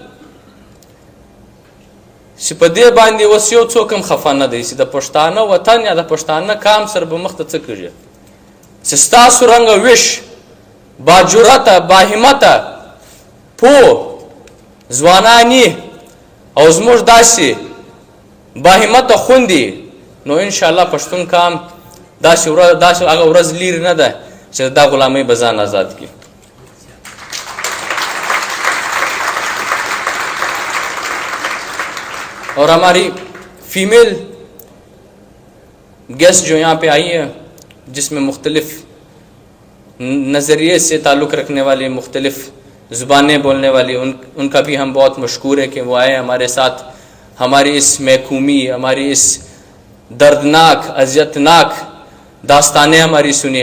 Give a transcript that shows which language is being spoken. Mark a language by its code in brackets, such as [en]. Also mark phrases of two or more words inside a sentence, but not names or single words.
[ps] چې په دې باندې اوس یو څوک هم خفه نه دی چې د پښتانه وطن یا د پښتانه قام سره به مخ ته څه کړي، چې ستاسو رنګه ویش باجرته، باهمته، پو ځوانانی او زموږ داسې باهمته خوندي، نو انشاءالله پښتون قام داسې هغه ورځ لرې نه ده چې دا غلامۍ به ځان آزاد کړي. [ur] اور ہماری فیمیل گیسٹ جو یہاں پہ آئی ہیں، جس میں مختلف نظریے سے تعلق رکھنے والی، مختلف زبانیں بولنے والی، ان کا بھی ہم بہت مشکور ہے کہ وہ آئے ہمارے ساتھ، ہماری اس محکومی، ہماری اس دردناک، اذیتناک داستانیں ہماری سنی.